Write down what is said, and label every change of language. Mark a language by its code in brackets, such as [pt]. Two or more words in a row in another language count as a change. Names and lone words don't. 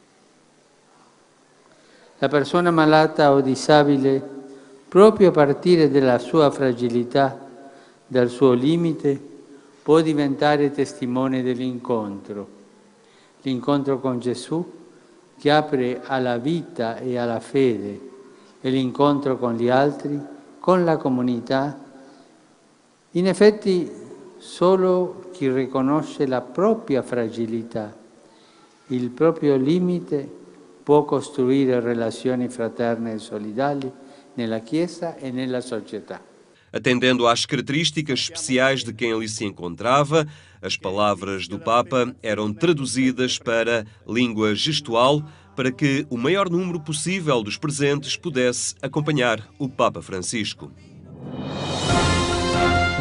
[it] La persona malata o disabile, proprio a partire dalla sua fragilità, dal suo limite, può diventare testimone dell'incontro, l'incontro con Gesù che apre alla vita e alla fede, e l'incontro con gli altri, con la comunità. In effetti, solo chi riconosce la propria fragilità, il proprio limite, può costruire relazioni fraterne e solidali nella Chiesa e nella società. [pt] Atendendo às características especiais de quem ali se encontrava, as palavras do Papa eram traduzidas para língua gestual para que o maior número possível dos presentes pudesse acompanhar o Papa Francisco.